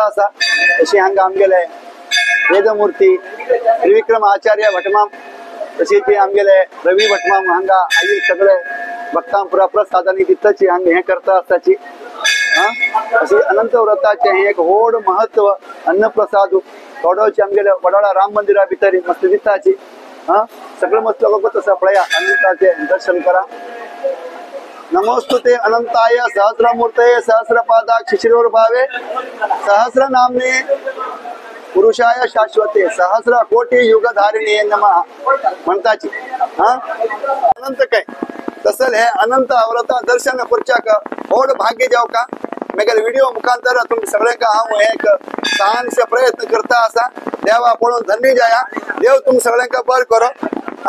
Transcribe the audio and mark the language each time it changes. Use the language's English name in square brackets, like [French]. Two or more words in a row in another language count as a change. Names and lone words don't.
[Konkani] असा अशी हंगा आमगेले वेदमूर्ती त्रिविक्रम आचार्य भटमाम तशी ती आमगेले रवी भटमाम हांगा आई सगळे भक्तां पुरा प्रसादानी दिताची हांगा हे करता आसताची अशी अनंत व्रताचे हे एक होड महत्व अन्नप्रसाद थोडोची आमगेले वडाळा राम मंदिरा भितरी मस्त दिताची सगळे मस्त लोक तसा पळया अनंताचे दर्शन करा। [Sanskrit] नमोस्तुते अनंताय सहस्रमूर्तये सहस्रपादाक्ष शिरोर्भावे सहस्र नामने पुरुषाय शाश्वते सहस्र कोटी युगधारिणी नमः [Konkani] म्हणताची अनंत काय तसल हे अनंत व्रता दर्शन करच्याक होड भाग्य जाव का मेगल व्हिडिओ मुखांतर तुम्ही सगळ्यांका हांव एक सहानशे प्रयत्न करता असा देवा पळून धन्य जाया देव तुम सगळ्यांका बर करो।